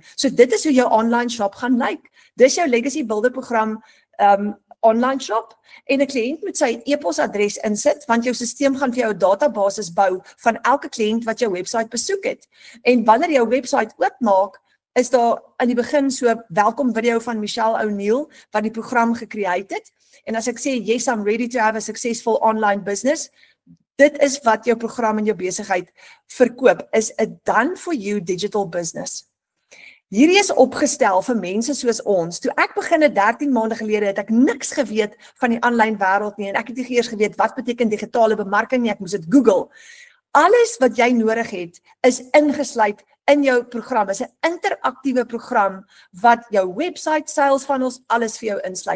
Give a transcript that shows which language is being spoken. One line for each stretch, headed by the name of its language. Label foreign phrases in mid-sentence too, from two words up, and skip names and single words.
Afrikaans: So dit is hoe jou
English: online shop
Afrikaans: gaan lyk. Dis jou Legacy Builder program
English: online shop
Afrikaans: en 'n kliënt moet sy e-posadres insit, want jou stelsel gaan vir jou 'n database bou van elke kliënt wat jou website besoek het. En wanneer jou website oopmaak, is daar aan die begin so welkom video van Michelle O'Neill wat die program gecreate het. En as ek sê,
English: yes, I'm ready to have a successful online business,
Afrikaans: dit is wat jou program in jou besigheid verkoop, is
English: a done for you digital business.
Afrikaans: Hierdie is opgestel vir mense soos ons. Toe ek begin 13 maande gelede, het ek niks geweet van die aanlyn wêreld nie, en ek het nie eers geweet wat beteken digitale bemarking nie, ek moes dit Google. Alles wat jy nodig het, is ingesluit in jou program, is 'n interaktiewe program wat jou website,
English: sales funnels,
Afrikaans: alles vir jou insluit.